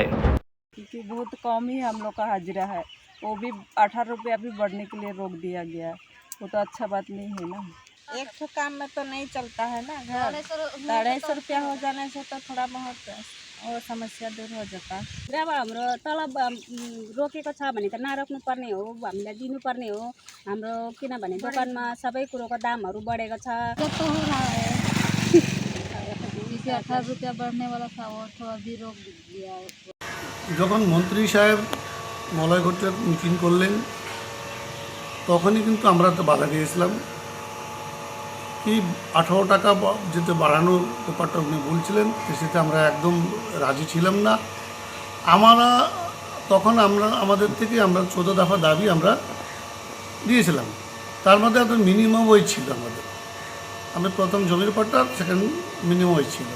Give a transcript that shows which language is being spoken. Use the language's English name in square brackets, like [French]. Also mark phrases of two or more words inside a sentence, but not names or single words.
[Hindi] क्योंकि बहुत कम ही हम लोग का हाजिरा है, वो भी 18 रुपया भी बढ़ने के लिए रोक दिया गया है। वो तो अच्छा बात नहीं है ना। एक ठो काम में तो नहीं चलता है ना घर। 250 रुपया हो जाने से तो थोड़ा बहुत और समस्या दूर हो जाता। [Nepali] जब हाम्रो तलब रोकेको छ भने त नरोक्नु पर्ने हो, हामीलाई दिनुपर्ने हो। हाम्रो किनभने दोकानमा सबै कुरोको दामहरू बढेको छ। [Hindi] तो हो रहा है कि 18 रुपया बढ़ने वाला था वो तो अभी रोक दिया है। [Bangla] যখন মন্ত্রী সাহেব মলয় ঘটে মিটিং করলেন তখনই কিন্তু আমরা তো বাধা দিয়েছিলাম কি 18 টাকা যেতে বাড়ানোর ব্যাপারটা উনি বলছিলেন সেটা আমরা একদম রাজি ছিলাম না। আমরা আমাদের থেকে 14 দফা দাবি আমরা দিয়েছিলাম, তার মধ্যে একটা [English] minimum wage [Bangla] ছিল আমাদের প্রথম জমির পাট্টা, [English] second minimum wage [Bangla] ছিল।